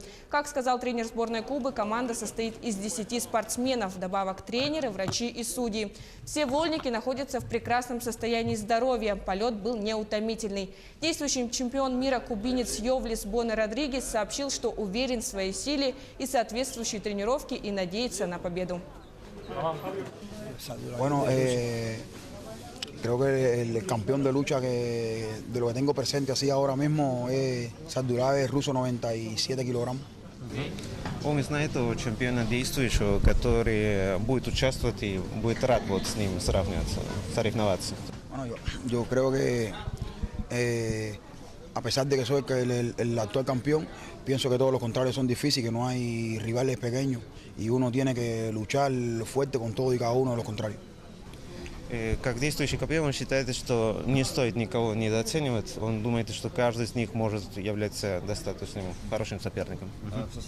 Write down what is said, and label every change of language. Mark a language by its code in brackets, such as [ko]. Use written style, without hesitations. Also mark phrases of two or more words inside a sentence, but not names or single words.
[ru] Как сказал тренер сборной Кубы, команда состоит из 10 спортсменов, вдобавок тренеры, врачи и судьи. Все вольники находятся в прекрасном состоянии здоровья. Полет был неутомительный. Действующий чемпион мира кубинец Йовлис Боне Родригес сообщил, что уверен в своей силе и соответствующей тренировке и надеется на победу. [es] Bueno, creo que el campeón de lucha de lo que tengo presente así ahora mismo es Sardulaev, ruso, 97 kilogramos. [ru] Он знает того чемпиона действующего, который будет участвовать и будет рад вот с ним соревноваться. [es] Bueno, yo creo que a pesar de que soy el actual campeón, pienso que todos los contrarios son difíciles, que no hay rivales pequeños y uno tiene que luchar fuerte con todo y cada uno de los contrarios. [ru] Как действующий campeón, он считает, что не стоит никого недооценивать. Он думает, что каждый из них может являться достаточно хорошим соперником.